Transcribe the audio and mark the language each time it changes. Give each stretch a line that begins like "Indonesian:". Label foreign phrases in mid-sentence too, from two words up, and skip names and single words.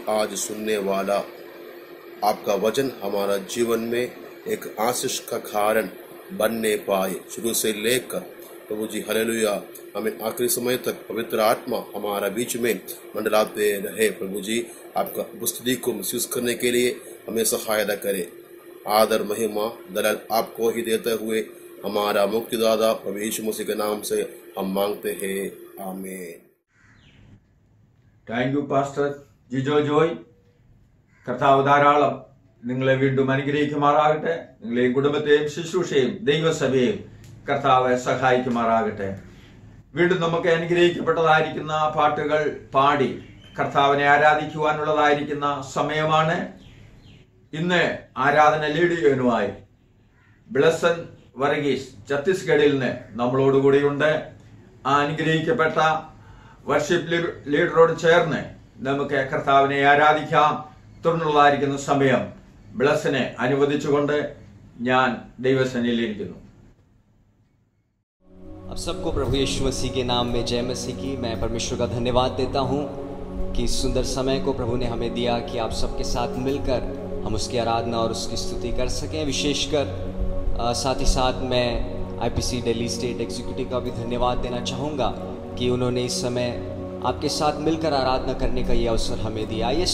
Hindi: आज सुनने वाला आपका वचन हमारा जीवन में एक आशीष का कारण बनने पाए, शुरू से लेकर प्रभु जी हालेलुया हमें आखिरी समय तक पवित्र आत्मा हमारा बीच में मंडलाते रहे। प्रभु जी आपका उपस्थिति को महसूस करने के लिए हमें सहायता करे। आदर महिमा दलाल आपको ही देते हुए हमारा मुक्तिदाता प्रभु यीशु मसीह के नाम से हम मांगते हैं, आमीन।
English: thank you pastor ജിജോ ജോയ്.
Malayalam: കർത്താവ് ധാരാളം നിങ്ങളെ വീണ്ടും അനുഗ്രഹിക്കുമാറാകട്ടെ. നിങ്ങളെയും കുടുംബത്തെയും ശുശ്രൂഷയും ദൈവസഭയെയും കർത്താവ് സഹായിക്കുമാറാകട്ടെ. വീണ്ടും നമുക്ക് അനുഗ്രഹിക്കപ്പെട്ടതായിരിക്കുന്ന പാട്ടുകൾ പാടി കർത്താവിനെ ആരാധിക്കുവാനുള്ളതായിരിക്കുന്ന സമയമാണ്. ഇന്ന് ആരാധന ലീഡ് ചെയ്യുവാനുമായി ബ്ലസൻ വർഗീസ് ഛത്തീസ്ഗഡിൽ നിന്ന് നമ്മളോടുകൂടിയുണ്ട്. ആ അനുഗ്രഹിക്കപ്പെട്ട വർഷിപ്പ് ലീഡറോട് ചേർന്ന് നമുക്ക് കർത്താവിനെ ആരാധിക്കാം. തുടർന്നുള്ളതായിരിക്കുന്ന സമയം ബ്ലസനെ അനുവദിച്ചുകൊണ്ട് ഞാൻ ദൈവസന്നിധിയിലിരിക്കുന്നു.
Hindi: अब सबको प्रभु यीशु मसीह के नाम में जय मसीह की। मैं परमेश्वर का धन्यवाद देता हूँ कि इस सुंदर समय को प्रभु ने हमें दिया कि आप सबके साथ मिलकर हम उसकी आराधना और उसकी स्तुति कर सकें। विशेषकर साथ ही साथ मैं IPC दिल्ली
English: state executive
Hindi: का भी धन्यवाद देना चाहूँगा कि उन्होंने इस समय आपके साथ मिलकर आराधना करने का ये अवसर हमें दिया।